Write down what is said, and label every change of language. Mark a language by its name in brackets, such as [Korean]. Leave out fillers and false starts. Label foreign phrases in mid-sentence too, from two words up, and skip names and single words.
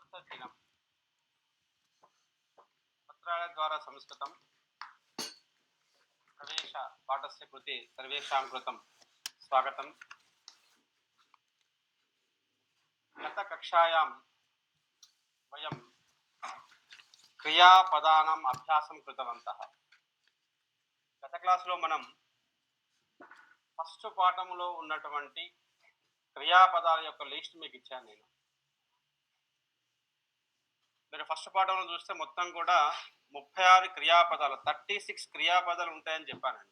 [Sanskrit] समीचीनम् पत्राद्वारा संस्कृतं प्रवेश पाठस्य कृते सर्वेषां कृतं स्वागतं। गतकक्षायां वयं क्रियापदानाम् अभ्यासं कृतवन्तः। [Telugu] गत क्लास्లో మనం ఫస్ట్ పాఠంలో ఉన్నటువంటి క్రియాపదాల యొక్క లిస్ట్ మీకు ఇచ్చాను నేను. మీరు ఫస్ట్ పాఠంలో చూస్తే మొత్తం కూడా 36 క్రియాపదాలు 36 క్రియాపదాలు ఉంటాయని చెప్పానండి.